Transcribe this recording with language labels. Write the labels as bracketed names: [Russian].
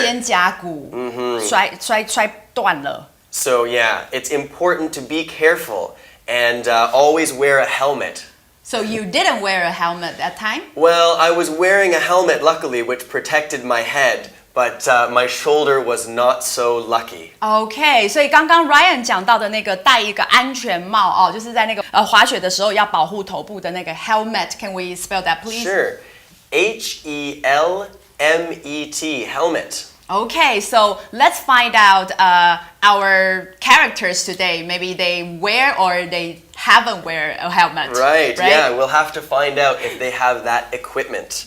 [Chinese] 肩胛骨.摔断了. [English] So yeah, it's important to be careful and always wear a helmet. So you didn't wear a helmet that time? Well, I was wearing a helmet luckily which protected my head, but my shoulder was not so lucky. [Chinese] Okay, 所以刚刚 Ryan 讲到的那个戴一个安全帽哦，就是在那个滑雪的时候要保护头部的那个 helmet. [English] Can we spell that please? Sure. H-E-L-M-E-T, helmet. Okay, so let's find out our characters today. Maybe they wear or they haven't wear a helmet. Right, yeah, we'll have to find out if they have that equipment.